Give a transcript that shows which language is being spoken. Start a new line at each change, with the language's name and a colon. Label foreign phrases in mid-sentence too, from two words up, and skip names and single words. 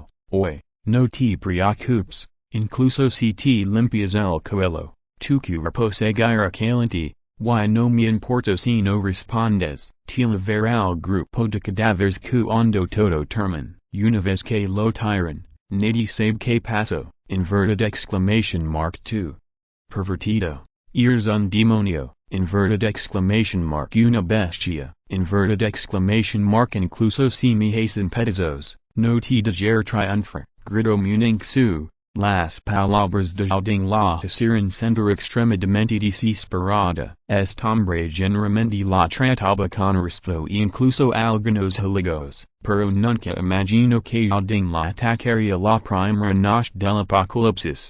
Spanish: Hoy, no te preocupes, incluso si te limpias el cuello, tu cuerpo seguirá caliente, y no me importa si no respondes. Te llevaré al grupo de cadáveres cuando todo termine. Una vez que lo tiran, nadie sabe qué pasó.
English: Inverted exclamation mark 2.
Spanish: Pervertido. Eres un demonio.
English: Inverted exclamation mark
Spanish: una bestia.
English: Inverted exclamation mark
Spanish: incluso si me hacen pedazos. No te dejaré triunfar. Gritó Muningsu. Las palabras de Ding la hicieron sentir extremadamente desesperada. Este hombre generalmente la trataba con respeto e incluso algunos halagos, pero nunca imaginó que Ding la atacaría la primera noche del apocalipsis.